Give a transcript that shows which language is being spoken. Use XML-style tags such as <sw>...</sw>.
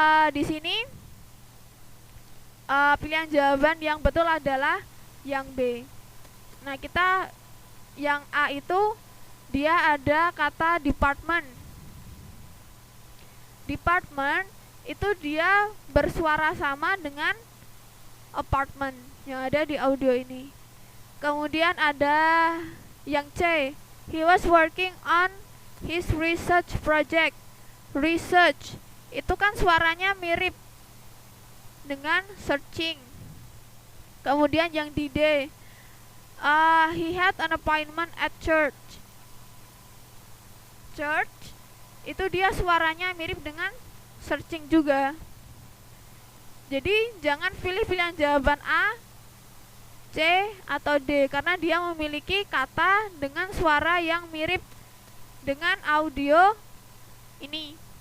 <id>Di sini pilihan jawaban yang betul adalah yang B. Nah, kita yang A itu dia ada kata department. Department itu dia bersuara sama dengan apartment yang ada di audio ini. Kemudian ada yang C,</id> <en>he was working on his research project.</en> <id>Research itu kan suaranya mirip dengan searching. Kemudian yang di D,</id> <en>he had an appointment at church.</en> <id>Church itu dia suaranya mirip dengan searching juga. Jadi jangan pilih pilihan jawaban A, C, atau D karena dia memiliki kata dengan suara yang mirip dengan audio ini.</id>